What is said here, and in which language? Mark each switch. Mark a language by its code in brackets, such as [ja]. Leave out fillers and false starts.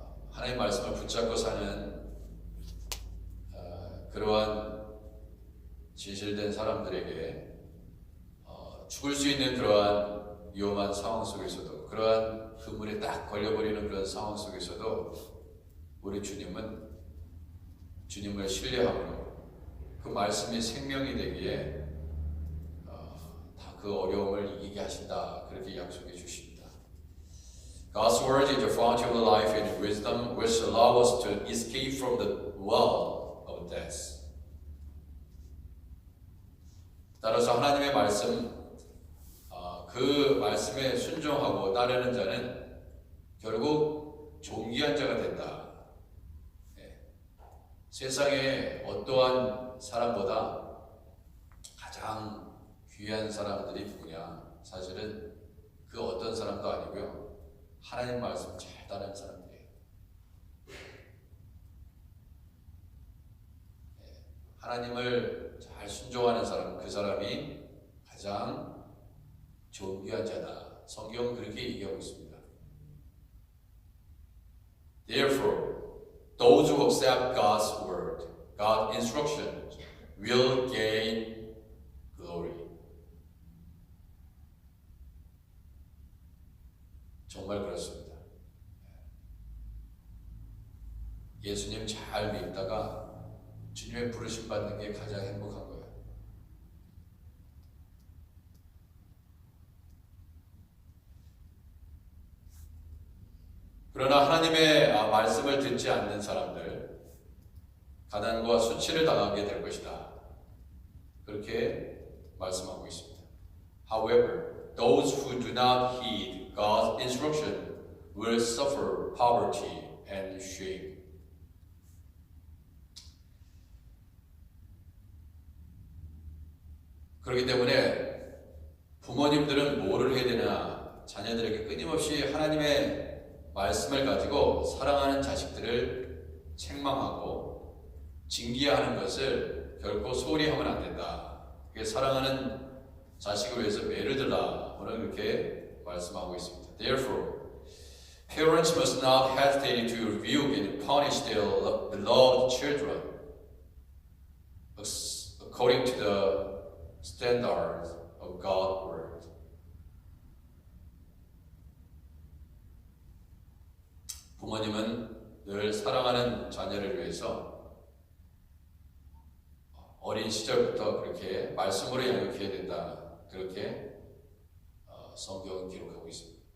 [ko] 하나님의 말씀을 붙잡고 사는 그러한 진실된 사람들에게 죽을 수 있는 그러한 위험한 상황 속에서도, 그러한 그물에 딱 걸려버리는 그런 상황 속에서도 우리 주님은 주님을 신뢰함으로 그 말씀이 생명이 되기에 다 그 어려움을 이기게 하신다, 그렇게 약속해 주십니다. [en] God's word is the fountain of life and wisdom which allow us to escape from the well of death. [ko] 따라서 하나님의 말씀, 그 말씀에 순종하고 따르는 자는 결국 존귀한 자가 된다. 세상에 어떠한 사람보다 가장 귀한 사람들이 누구냐? 사실은 그 어떤 사람도 아니고요, 하나님 말씀 잘 따르는 사람들이에요. 하나님을 잘 순종하는 사람, 그 사람이 가장 존귀한 자다. 성경은 그렇게 얘기하고 있습니다. [en] Therefore, those who accept God's word, God's instruction, will gain glory. [ko] 정말 그렇습니다. 예수님 잘 믿다가 주님의 부르심 받는 게 가장 행복한 거예요. 그러나 하나님의 말씀을 듣지 않는 사람들, 가난과 수치를 당하게 될 것이다, 그렇게 말씀하고 있습니다. [en] However, those who do not heed God's instruction will suffer poverty and shame. [ko] 그렇기 때문에 부모님들은 뭐를 해야 되나, 자녀들에게 끊임없이 하나님의 말씀을 가지고 사랑하는 자식들을 책망하고 징계하는 것을 결코 소홀히 하면 안 된다. 사랑하는 자식을 위해서 매를 들라, 오늘 그렇게 말씀하고 있습니다. [en] Therefore, parents must not hesitate to rebuke and punish their beloved children according to the standards of God's word. [ko] 부모님은 늘 사랑하는 자녀를 위해서 어린 시절부터 그렇게 말씀으로 양육해야 된다, 그렇게 성경은 기록하고 있습니다.